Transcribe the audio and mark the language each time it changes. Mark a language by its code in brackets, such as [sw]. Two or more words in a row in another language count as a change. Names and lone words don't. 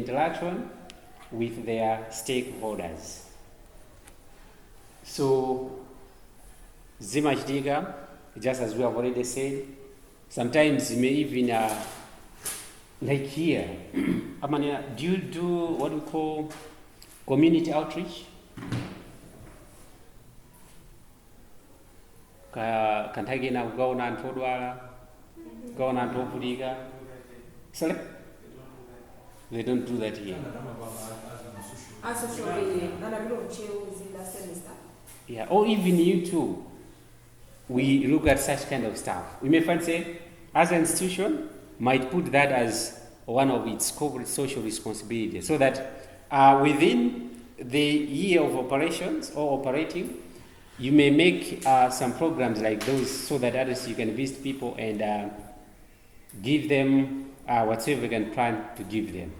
[en] So, zimachitika, just as we have already said, sometimes you may even, like here, do you do what we call community outreach? [ny] Kantagina kugaona anthu odwala, kugaona anthu ovutika. [en] Sorry? They don't do that here. Yeah, or even you too. We look at such kind of stuff. We may find, say, as an institution, might put that as one of its corporate social responsibilities, so that within the year of operations or operating, you may make some programs like those, so that others you can visit people and give them whatever you can plan to give them.